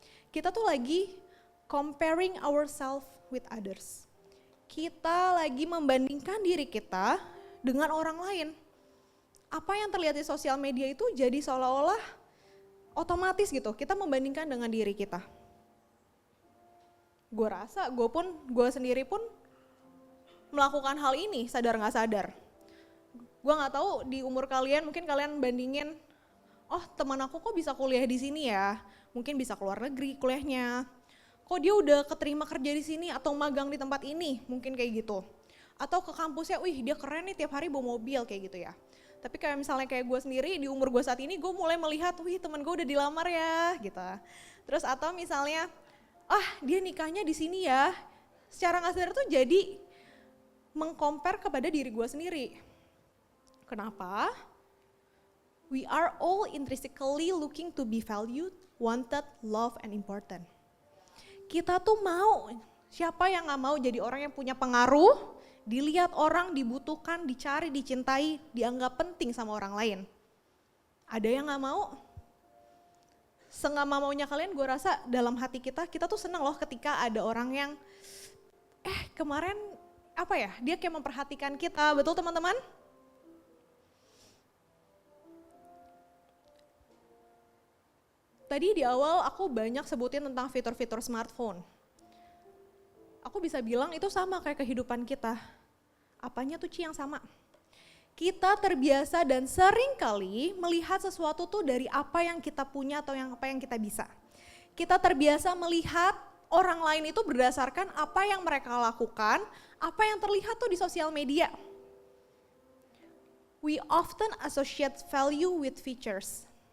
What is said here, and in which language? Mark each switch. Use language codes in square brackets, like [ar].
[id] Kita tuh lagi [en] comparing ourselves with others. [id] Kita lagi membandingkan diri kita dengan orang lain. Apa yang terlihat di sosial media itu jadi seolah-olah otomatis gitu, kita membandingkan dengan diri kita. Gue rasa gue sendiri pun melakukan hal ini sadar gak sadar. Gue gak tahu di umur kalian, mungkin kalian bandingin, oh teman aku kok bisa kuliah di sini ya, mungkin bisa keluar negeri kuliahnya. Kok dia udah keterima kerja di sini atau magang di tempat ini, mungkin kayak gitu. Atau ke kampusnya, wih dia keren nih tiap hari bawa mobil kayak gitu ya. Tapi kayak misalnya kayak gue sendiri di umur gue saat ini gue mulai melihat, wih teman gue udah dilamar ya gitu. Terus atau misalnya, dia nikahnya di sini ya. Secara gak sadar tuh jadi mengcompare kepada diri gue sendiri. Kenapa? [en] We are all intrinsically looking to be valued, wanted, loved, and important. [id] Kita tuh mau, siapa yang gak mau jadi orang yang punya pengaruh, dilihat orang, dibutuhkan, dicari, dicintai, dianggap penting sama orang lain. Ada yang gak mau? Senggak maunya kalian gue rasa dalam hati kita tuh senang loh ketika ada orang yang, kemarin dia kayak memperhatikan kita, betul teman-teman? Tadi di awal aku banyak sebutin tentang fitur-fitur smartphone. Aku bisa bilang itu sama kayak kehidupan kita. Apanya tuh Ci yang sama? Kita terbiasa dan sering kali melihat sesuatu tuh dari apa yang kita punya atau apa yang kita bisa. Kita terbiasa melihat orang lain itu berdasarkan apa yang mereka lakukan, apa yang terlihat tuh di sosial media. [en] We often associate value with features.